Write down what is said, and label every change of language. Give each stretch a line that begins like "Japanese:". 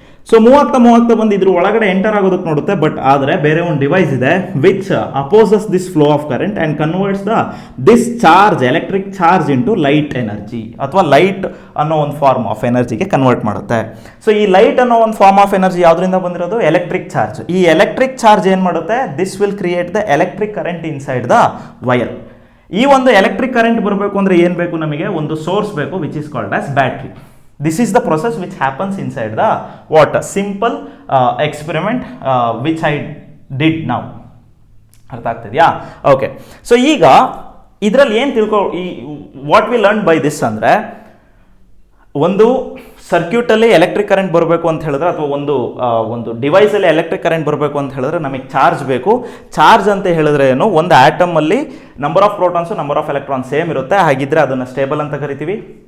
Kannada: So move ಆಗ್ತಾ ಬಂದು ಇದ್ರ ಒಳಗಡೆ ಎಂಟರ್ ಆಗೋದಕ್ಕೆ ನೋಡುತ್ತೆ. ಬಟ್ ಆದರೆ ಬೇರೆ ಒಂದು ಡಿವೈಸ್ ಇದೆ
English: which opposes this flow of current and converts this charge, electric charge into light energy,
Kannada: ಅಥವಾ ಲೈಟ್ ಅನ್ನೋ ಒಂದು ಫಾರ್ಮ್ ಆಫ್ ಎನರ್ಜಿಗೆ ಕನ್ವರ್ಟ್ ಮಾಡುತ್ತೆ. ಸೊ ಈ ಲೈಟ್ ಅನ್ನೋ ಒಂದು ಫಾರ್ಮ್ ಆಫ್ ಎನರ್ಜಿ ಯಾವುದರಿಂದ ಬಂದಿರೋದು? Electric charge. ಈ ಎಲೆಕ್ಟ್ರಿಕ್ ಚಾರ್ಜ್ ಏನು ಮಾಡುತ್ತೆ?
English: This will create the electric current inside the wire.
Kannada: ಈ ಒಂದು ಎಲೆಕ್ಟ್ರಿಕ್ ಕರೆಂಟ್ ಬರಬೇಕು ಅಂದರೆ ಏನು ಬೇಕು ನಮಗೆ? ಒಂದು ಸೋರ್ಸ್ ಬೇಕು,
English: Which is called as battery. This is the process which happens inside the water. Simple experiment which I did now.
Kannada: ಅರ್ಥ ಆಗ್ತಿದೆಯಾ? ಓಕೆ. ಸೊ ಈಗ ಇದರಲ್ಲಿ ಏನು
English: what we learn by this
Kannada: ಅಂದರೆ, ಒಂದು ಸರ್ಕ್ಯೂಟಲ್ಲಿ ಎಲೆಕ್ಟ್ರಿಕ್ ಕರೆಂಟ್ ಬರಬೇಕು ಅಂತ ಹೇಳಿದ್ರೆ, ಅಥವಾ ಒಂದು ಡಿವೈಸಲ್ಲಿ ಎಲೆಕ್ಟ್ರಿಕ್ ಕರೆಂಟ್ ಬರಬೇಕು ಅಂತ ಹೇಳಿದ್ರೆ ನಮಗೆ ಚಾರ್ಜ್ ಬೇಕು. ಚಾರ್ಜ್ ಅಂತ ಹೇಳಿದ್ರೆ ಏನು? ಒಂದು ಆಟಮಲ್ಲಿ number of protons number of electron same ಇರುತ್ತೆ, ಹಾಗಿದ್ರೆ ಅದನ್ನು ಸ್ಟೇಬಲ್ ಅಂತ ಕರಿತೀವಿ.